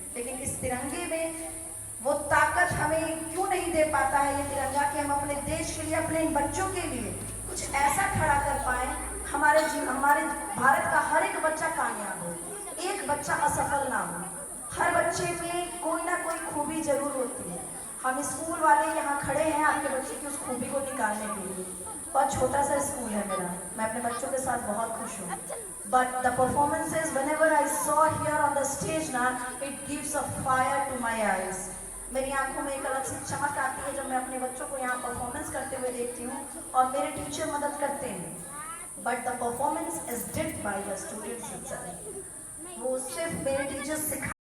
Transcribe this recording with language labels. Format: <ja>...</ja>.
<hi>लेकिन इस तिरंगे में वो ताकत हमें क्यों नहीं दे पाता है ये तिरंगा, कि हम अपने देश के लिए, अपने बच्चों के लिए कुछ ऐसा खड़ा कर पाए, हमारे भारत का हर एक बच्चा कामयाब हो, एक बच्चा असफल ना हो। हर बच्चे में कोई ना कोई खूबी जरूर होती है। हम स्कूल वाले यहाँ खड़े हैं आपके बच्चे की उस खूबी को निकालने के लिए। बहुत छोटा सा स्कूल है मेरा, मैं अपने बच्चों के साथ बहुत खुश हूँ।</hi> <en>But the performances, whenever I saw here on the stage now, it gives a fire to my eyes.</en> <hi>मेरी आंखों में एक अलग सी चमक आती है जब मैं अपने बच्चों को यहाँ परफॉर्मेंस करते हुए देखती हूँ, और मेरे टीचर मदद करते हैं।</hi> <en>But the performance is did by the students itself.</en> <hi>वो सिर्फ मेरे टीचर्स सिखा</hi>